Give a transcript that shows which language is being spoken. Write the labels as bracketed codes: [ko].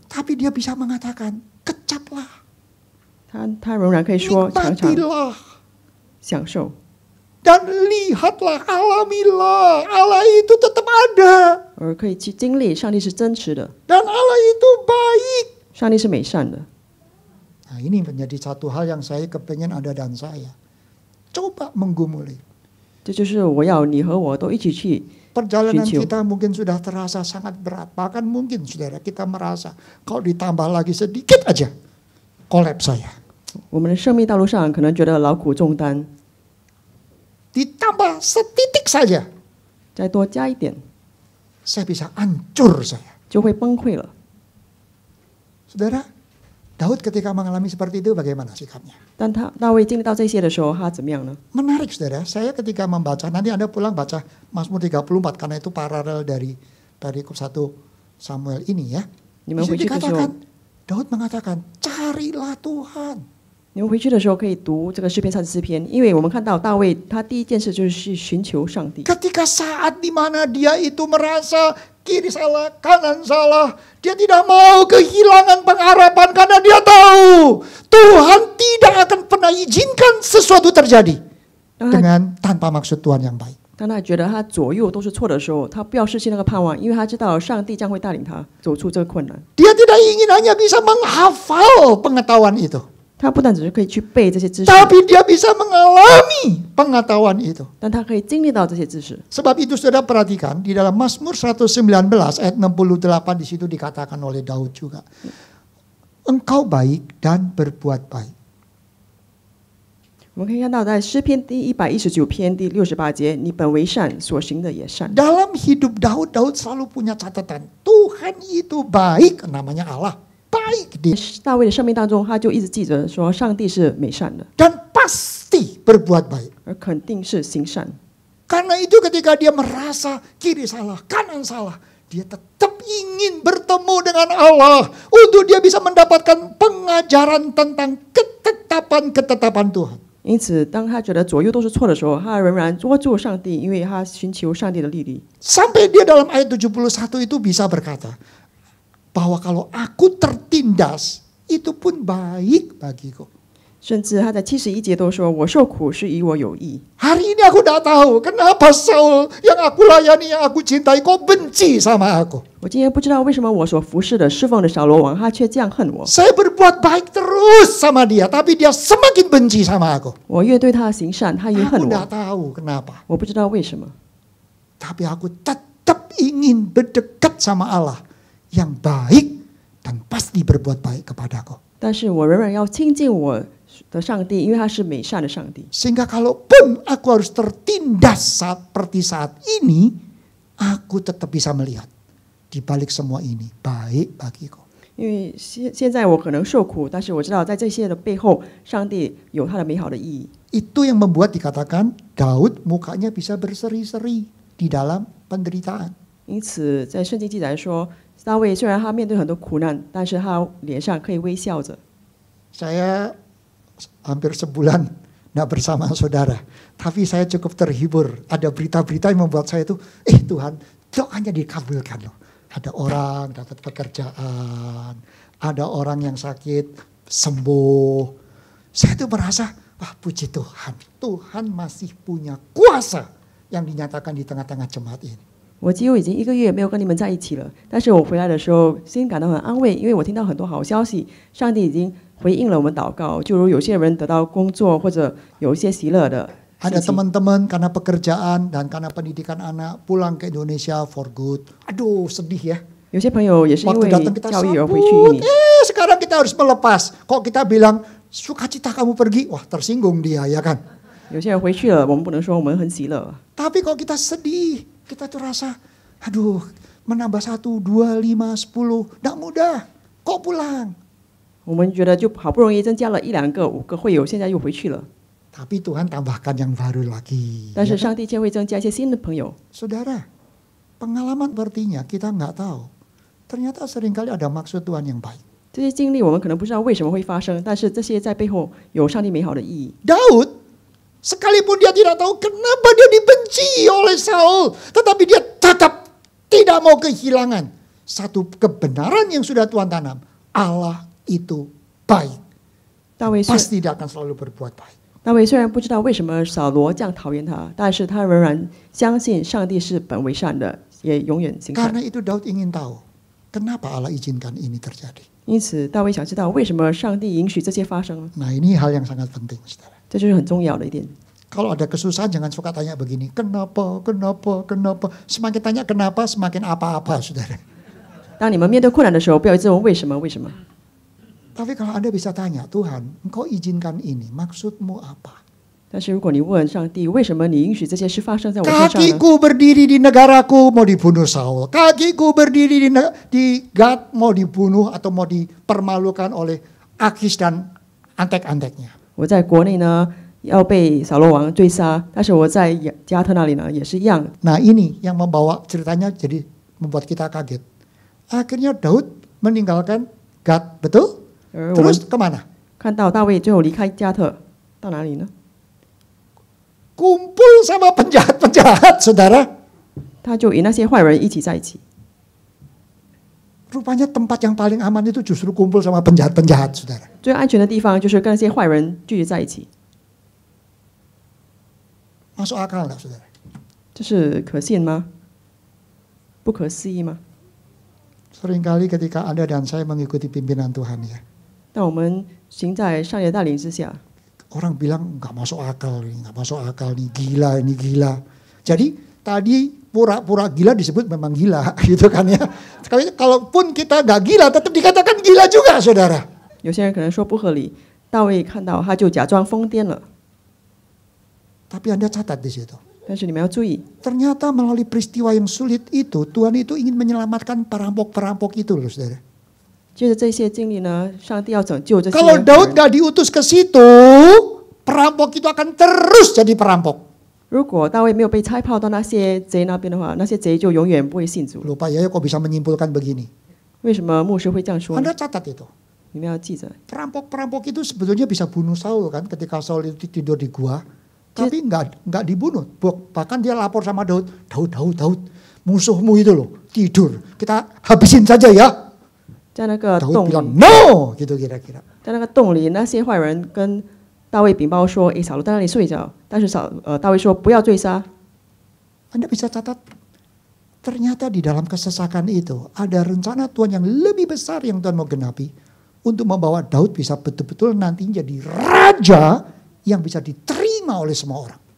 [id] Tapi dia bisa mengatakan, kecaplah, [zh] 他仍然可以说尝尝 [id] nikmatilah, [zh] 享受， [id] dan lihatlah, alamilah. Allah itu tetap ada. [zh] 而可以去经历上帝是真实的， [id] Dan Allah itu baik. [zh] 上帝是美善的。 [id] Nah, ini menjadi satu hal yang saya kepengen Anda dan saya. Coba menggumuli. [zh] 这就是我要你和我都一起去 [id] Perjalanan [zh] 寻求。 [id] kita mungkin sudah terasa sangat berat. Bahkan mungkin saudara kita merasa kalau ditambah lagi sedikit aja, kolaps saya. [zh] 我们的生命道路上可能觉得劳苦重担， [id] Ditambah setitik saja, [zh] 再多加一点 [id] saya bisa hancur saya. [zh] 就会崩溃了。 [id] Saudara, Daud ketika mengalami seperti itu bagaimana sikapnya? [zh] 但大卫经历到这些的时候，他怎么样呢？ [id] Menarik saudara, saya ketika membaca, nanti Anda pulang baca Mazmur 34 karena itu paralel dari 1 Samuel ini ya. [zh] 你们 [id] Di [zh] 回 [id] situ [zh] 去的时候， [id] dikatakan, Daud mengatakan, carilah Tuhan. [zh] 你们回去的时候可以读这个诗篇34篇，因为我们看到大卫他第一件事就是去寻求上帝。 [id] Ketika saat di mana dia itu merasa kiri salah, kanan salah, dia tidak mau kehilangan pengharapan karena dia tahu Tuhan tidak akan pernah izinkan sesuatu terjadi [zh] 当他 [id] dengan tanpa maksud Tuhan yang baik. [zh] 当他觉得他左右都是错的时候，他不要失去那个盼望，因为他知道上帝将会带领他走出这个困难。 [id] Dia tidak ingin hanya bisa menghafal pengetahuan itu, [zh] 他不但只是可以去背这些知识， [id] tapi dia bisa mengalami pengetahuan itu. [zh] 但他可以经历到这些知识。 [id] Sebab itu saudara perhatikan di dalam Mazmur 119 ayat 68 di situ dikatakan oleh Daud juga. Engkau baik dan berbuat baik. [zh] 我们可以看到，在诗篇第119篇第68节，你本为善，所行的也善。 [id] Dalam hidup Daud, Daud selalu punya catatan. Tuhan itu baik, namanya Allah. Baik dia. [zh] 大卫的生命当中，他就一直记着说，上帝是美善的， [id] Dan pasti berbuat baik. [zh] 而肯定是行善。 [id] Karena itu ketika dia merasa kiri salah, kanan salah, dia tetap ingin bertemu dengan Allah untuk dia bisa mendapatkan pengajaran tentang ketetapan-ketetapan Tuhan. [zh] 因此，当他觉得左右都是错的时候，他仍然捉住上帝，因为他寻求上帝的律例。 [id] Sampai dia dalam ayat 71 itu bisa berkata bahwa kalau aku tertindas, itu pun baik bagiku. [zh] 甚至他在71节都说：“我受苦是以我有益。 [id] Hari ini aku tidak tahu kenapa Saul yang aku layani, yang aku cintai, kok benci sama aku. ” [zh] 我今天不知道为什么我所服侍的侍奉的小罗王，他却这样恨我。 [id] Saya berbuat baik terus sama dia, tapi dia semakin benci sama aku. [zh] 我越对他行善，他越 [id] Aku [zh] 恨 [id] tidak [zh] 我。 [id] tahu kenapa. [zh] 我不知道为什么， [id] Tapi aku tetap ingin berdekat sama Allah yang baik dan pasti berbuat baik kepadaku. [zh] 但是我仍然要亲近我的上帝，因为他是美善的上帝。 [id] Sehingga kalaupun aku harus tertindas seperti saat ini, aku tetap bisa melihat di balik semua ini baik bagiku. [zh] 因为现在我可能受苦，但是我知道在这些的背后，上帝有他的美好的意义。 [id] Itu yang membuat dikatakan Daud mukanya bisa berseri-seri di dalam penderitaan. [zh] 因此，在圣经记载说，大卫虽然他面对很多苦难，但是他脸上可以微笑着。 [id] Saya hampir sebulan tidak bersama saudara, tapi saya cukup terhibur. Ada berita-berita yang membuat saya itu, Tuhan, doanya dikabulkan loh. Ada orang dapat pekerjaan, ada orang yang sakit sembuh. Saya itu merasa, wah puji Tuhan, Tuhan masih punya kuasa yang dinyatakan di tengah-tengah jemaat ini. [zh] 我几乎已经1个月没有跟你们在一起了，但是我回来的时候心感到很安慰，因为我听到很多好消息，上帝已经回应了我们祷告，就如有些人得到工作或者有一些喜乐的。 [id] Ada teman-teman karena pekerjaan dan karena pendidikan anak pulang ke Indonesia [en] for good. [id] Aduh sedih ya. [zh] 有些朋友也是因 [id] Waktu [zh] 为 [id] datang kita [zh] 教育而回去 [id] sambut, [zh] 印尼。 [id] sekarang kita harus melepas. Kok kita bilang sukacita kamu pergi, wah tersinggung dia ya kan. [zh] 有些人回去了，我们不能说我们很喜乐。 [id] Tapi kalau kita sedih, kita tuh rasa, aduh menambah 1, 2, 5, 10, tidak mudah. Kok pulang? [zh] 我们觉得就好不容易增加了1、2个、5个会友，现在又回去了。 [id] Tapi Tuhan tambahkan yang baru lagi. [zh] 但是上帝却会增加一些新的朋友。 [id] Saudara, pengalaman sepertinya kita nggak tahu. Ternyata seringkali ada maksud Tuhan yang baik. [zh] 这些经历我们可能不知道为什么会发生，但是这些在背后有上帝美好的意义。 [id] Daud, sekalipun dia tidak tahu kenapa dia dibenci oleh Saul, tetapi dia tetap tidak mau kehilangan satu kebenaran yang sudah Tuhan tanam. Allah itu baik. [zh] 大卫 [id] Pasti dia akan selalu berbuat baik. [zh] 大卫虽然不知道为什么扫罗这样讨厌他，但是他仍然相信上帝是本为善的，也永远行善。 [id] Karena itu Daud ingin tahu kenapa Allah izinkan ini terjadi. [zh] 因此，大卫想知道为什么上帝允许这些发生， [id] Nah ini hal yang sangat penting, saudara. [zh] 这就是很重要的一点。 [id] Kalau ada kesusahan jangan suka tanya begini, kenapa, kenapa, kenapa. Semakin tanya kenapa, semakin apa-apa, saudara. [zh] 当你们面对困难的时候，不要一直问为什么，为什么。 [id] Tapi kalau Anda bisa tanya, Tuhan, Engkau izinkan ini, maksudmu apa? [zh] 但是如果你问上帝，为什么你允许这些事发生在我身上呢？ [id] Kakiku berdiri di negaraku mau dibunuh Saul. Kakiku berdiri di Gad mau dibunuh atau mau dipermalukan oleh Akis dan antek-anteknya. [zh] 我在国内呢要被扫罗王追杀，但是我在加特那里呢也是一样。 [id] Nah ini yang membawa ceritanya jadi membuat kita kaget. Akhirnya Daud meninggalkan Gad, betul? [zh] 而我们 [id] Terus kemana? [zh] 看到大卫最后离开加特，到哪里呢？ [id] Kumpul sama penjahat-penjahat, saudara. [zh] 他就与那些坏人一起在一起。 [id] Rupanya tempat yang paling aman itu justru kumpul sama penjahat-penjahat, saudara. [zh] 最安全的地方就是跟那些坏人聚集在一起， [id] Masuk akal nggak, saudara? [zh] 这是可信吗？不可思议吗？ [id] Seringkali ketika Anda dan saya mengikuti pimpinan Tuhan ya, [zh] 但我们行在上帝的带领之下， [id] orang bilang nggak masuk akal nih, nggak masuk akal nih, gila ini gila. Jadi tadi pura-pura gila disebut memang gila, gitu kan ya. Kalaupun kita nggak gila, tetap dikatakan gila juga, saudara. [zh] 有些人可能说不合理，大卫看到他就假装疯癫了。 [id] Tapi Anda catat di situ. [zh] 但是你们要注意， [id] Ternyata melalui peristiwa yang sulit itu, Tuhan itu ingin menyelamatkan perampok-perampok itu loh, saudara. [zh] 接着这些经历呢，上帝要拯救这些 [id] Kalau [zh] 人。 [id] Daud nggak diutus ke situ, perampok itu akan terus jadi perampok. [zh] 如果大卫没有被差派到那些贼那边的话，那些贼就永远不会信主。 [id] Lupa ya kok bisa menyimpulkan begini. [zh] 为什么牧师会这样说呢？ [id] Anda catat itu. [zh] 你们要记着， [id] Perampok-perampok itu sebetulnya bisa bunuh Saul kan ketika Saul itu tidur di gua. Tapi nggak dibunuh. Bahkan dia lapor sama Daud. Daud, musuhmu itu loh tidur. Kita habisin saja ya. [zh] 在那个 [id] Daud [zh] 洞 [id] bilang [zh] 里， [en] no, [id] gitu kira-kira. [zh] 在那个洞里，那些坏人跟大卫禀报说：“诶，扫罗在那里睡着。” 但是大卫说：“不要追杀。” [id] Anda bisa catat. Ternyata di dalam kesesakan itu ada rencana Tuhan yang lebih besar yang Tuhan mau genapi. Untuk membawa Daud bisa betul-betul nantinya jadi raja yang bisa diterima oleh semua orang.